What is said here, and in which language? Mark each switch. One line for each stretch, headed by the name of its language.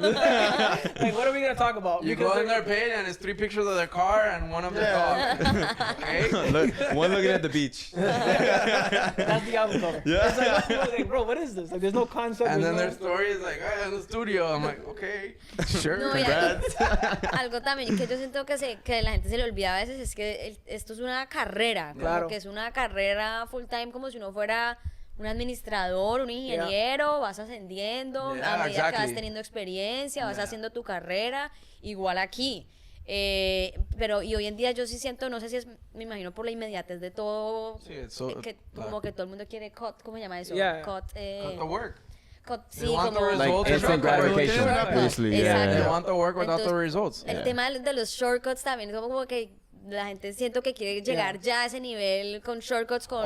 English: Like, what are we gonna talk about? You go on their page and it's 3 pictures of their car and one of their dog. Okay. One looking at the beach. That's the album cover. Yeah. It's like, bro, what is this? Like, there's no concept. And then no... their story is like, in the studio. I'm like, okay, sure. No, Congrats.
Spanish: Algo también que yo siento que la gente se le olvida a veces es que esto es una carrera, Claro. como que es una carrera full time, como si uno fuera un administrador, un ingeniero, vas ascendiendo, a medida que vas teniendo experiencia, vas haciendo tu carrera, igual aquí. Pero y hoy en día yo sí siento, no sé si es, me imagino por la inmediatez de todo, como que todo el mundo quiere cut, ¿cómo se llama eso?
English: Cut the work.
Spanish: Sí,
English: want
Spanish: como
English: the results. Like instant gratification, obviously.
Spanish: Exacto.
English: They want the work without the
Spanish: Entonces,
English: results.
Spanish: El tema de los shortcuts también, como que la gente siento que quiere llegar ya a ese nivel con shortcuts, con...